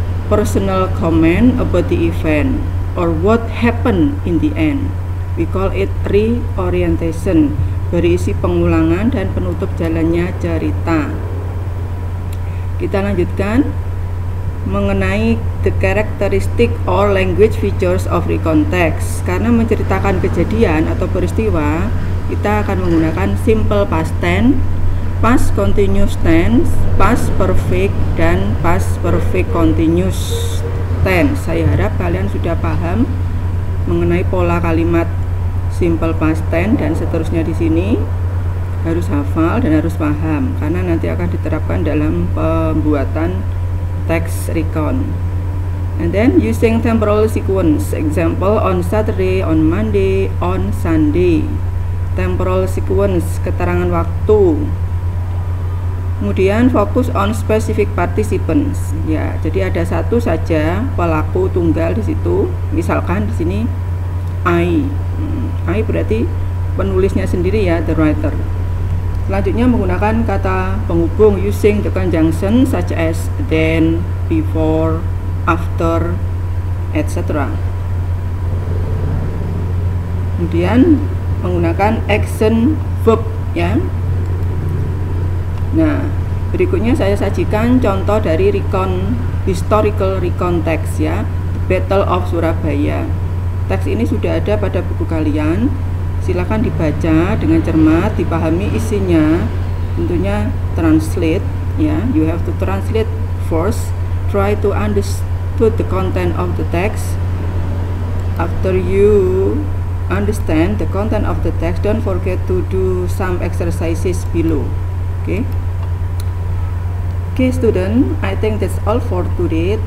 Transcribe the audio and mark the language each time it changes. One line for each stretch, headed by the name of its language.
English: Personal comment about the event or what happened in the end. We call it reorientation.
Indonesian: Berisi pengulangan dan penutup jalannya cerita. Kita lanjutkan mengenai
English: the characteristic or language features of recount text.
Indonesian: Karena menceritakan kejadian atau peristiwa, kita akan menggunakan simple past tense, past continuous tense, past perfect, dan past perfect continuous tense. Saya harap kalian sudah paham mengenai pola kalimat simple past tense dan seterusnya di sini harus hafal dan harus paham karena nanti akan diterapkan dalam pembuatan teks recount.
English: And then using temporal sequence, example on Saturday, on Monday, on Sunday.
Indonesian: Temporal sequence, keterangan waktu. Kemudian fokus on specific participants. Ya, jadi ada satu saja pelaku tunggal di situ. Misalkan di sini I. I berarti penulisnya sendiri ya,
English: the writer.
Indonesian: Selanjutnya menggunakan kata penghubung
English: using the conjunction such as then, before, after, etc.
Indonesian: Kemudian menggunakan action verb ya. Nah, berikutnya saya sajikan contoh dari historical recount text ya, The Battle of Surabaya. Teks ini sudah ada pada buku kalian. Silakan dibaca dengan cermat, dipahami isinya. Tentunya translate ya.
English: You have to translate first. Try to understand the content of the text. After you understand the content of the text, don't forget to do some exercises below. Okay, student, I think that's all for today.